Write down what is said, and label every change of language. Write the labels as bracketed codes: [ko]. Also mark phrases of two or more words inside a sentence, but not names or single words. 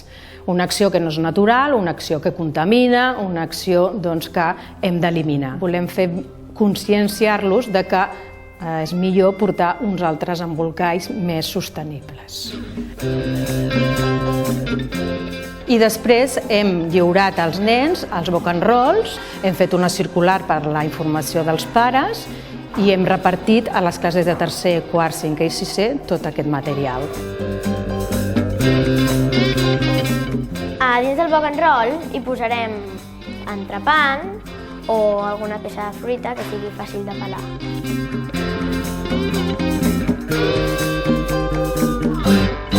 [ca] Una acció que no és natural, una acció que contamina, una acció que hem d'eliminar. Volem fer conscienciar-los de que és millor portar uns altres embolcalls més sostenibles. I després hem lliurat als nens els [en] book and rolls, [ca] hem fet una circular per la informació dels pares i hem repartit a les classes de tercer, quart, cinquè i sisè tot aquest material. A dins del [en] book and roll [ca] hi posarem entrepans o alguna peça de fruita que sigui fàcil de pelar.